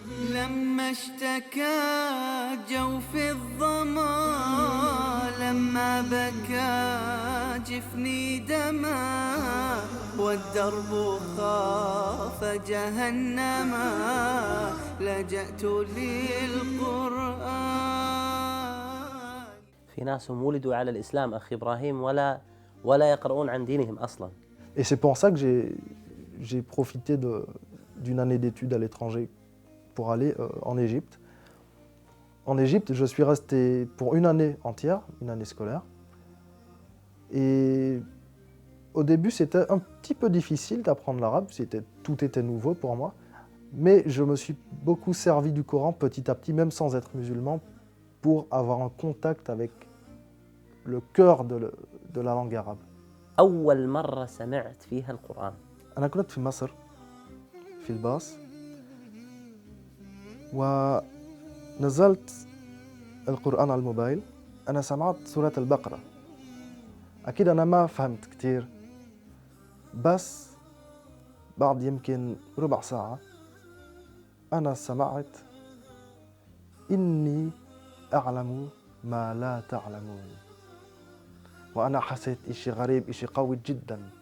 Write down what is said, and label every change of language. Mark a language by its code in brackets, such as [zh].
[ar] لما اشتكى جوف الظما، لما بكى جفني دما، والدرب خاف جهنما، لجأت للقرآن. في ناس هم ولدوا على الإسلام أخي إبراهيم ولا يقرؤون عن دينهم أصلاً. [fr] Et c'est pour ça que j'ai profité d'une année d'études à l'étranger pour aller en Égypte. En Égypte, je suis resté pour une année entière, une année scolaire. Et au début, c'était un petit peu difficile d'apprendre l'arabe, tout était nouveau pour moi. Mais je me suis beaucoup servi du Coran petit à petit, même sans être musulman, pour avoir un contact avec le cœur de la langue arabe. [ar] أول مرة سمعت فيها القرآن. أنا كنت في مصر في الباص ونزلت القرآن على الموبايل. أنا سمعت سورة البقرة، أكيد أنا ما فهمت كتير، بس بعد يمكن ربع ساعة أنا سمعت إني أعلم ما لا تعلمون، وأنا حسيت إشي غريب، إشي قوي جدا.